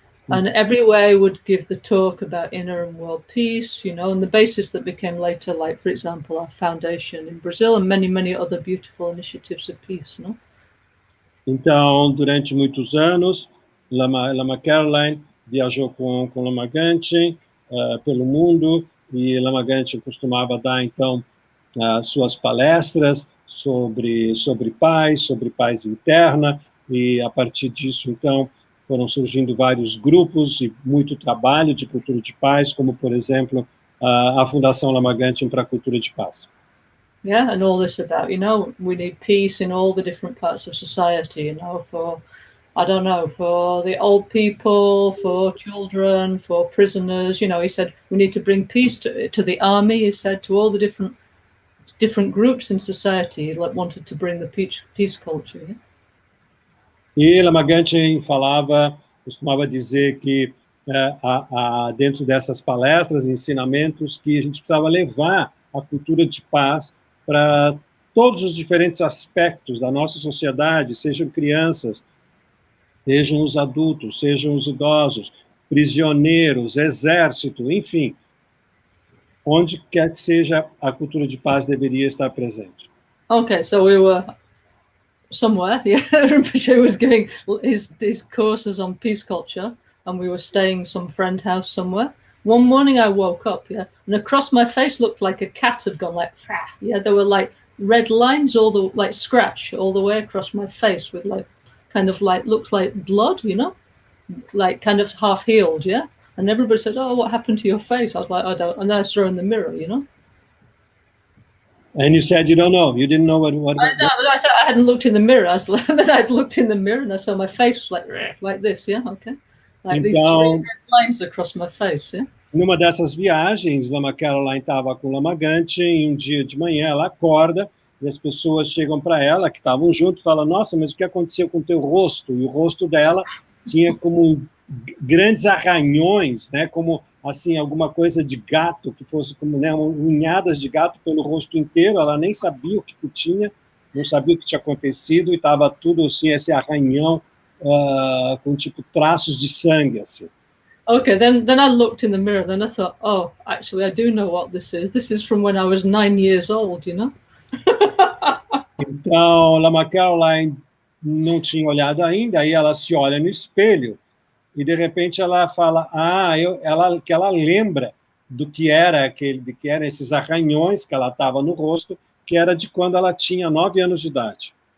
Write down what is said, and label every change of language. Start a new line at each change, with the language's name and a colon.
English: And everywhere would give the talk about inner and world peace, and the basis that became later, like, for example, our foundation in Brazil and many, many other beautiful initiatives of peace, no?
Portuguese: Então, durante muitos anos, Lama Caroline viajou com Lama Gangchen pelo mundo, e Lama Gangchen costumava dar, então, suas palestras sobre paz interna, e a partir disso, então, foram surgindo vários grupos e muito trabalho de cultura de paz, como, por exemplo, a Fundação Lama Gangchen para a Cultura de Paz.
English: Yeah, and all this about, we need peace in all the different parts of society, for, I don't know, for the old people, for children, for prisoners, he said, we need to bring peace to the army, he said, to all the different groups in society, he wanted to bring the peace culture, yeah?
Portuguese: E Lama Gangchen costumava dizer que dentro dessas palestras, ensinamentos, que a gente precisava levar a cultura de paz para todos os diferentes aspectos da nossa sociedade, sejam crianças, sejam os adultos, sejam os idosos, prisioneiros, exército, enfim, onde quer que seja, a cultura de paz deveria estar presente.
English: Okay, so we were somewhere, yeah. Rinpoche was giving his courses on peace culture, and we were staying in some friend house somewhere. One morning I woke up, yeah, and across my face looked like a cat had gone like, yeah, there were like red lines scratch all the way across my face with like, kind of like, looked like blood, you know, like kind of half healed, yeah. And everybody said, "Oh, what happened to your face?" I was like, "I don't." And then I saw in the mirror, you know. And you said you don't know. You didn't know what. I said I hadn't looked in the mirror. Then I'd looked in the mirror and I saw my face was like this, yeah, okay, like these three red lines across my face, yeah.
Portuguese: Numa dessas viagens, Lama Caroline estava com Lama Gangchen e um dia de manhã ela acorda e as pessoas chegam para ela, que estavam junto, e falam: "Nossa, mas o que aconteceu com o teu rosto?" E o rosto dela tinha como grandes arranhões, né, como assim alguma coisa de gato, que fosse como, né, unhadas de gato pelo rosto inteiro. Ela nem sabia o que tinha, não sabia o que tinha acontecido e estava tudo assim, esse arranhão com tipo traços de sangue assim.
English: Okay, then I looked in the mirror, then I thought, oh, actually I do know what this is. This is from when I was 9 years old, you know.
Portuguese: Então, Lama Caroline não tinha olhado ainda, aí ela se olha no espelho e de repente ela fala, que ela lembra do que era esses arranhões que ela estava no rosto, que era de quando ela tinha 9 anos de idade.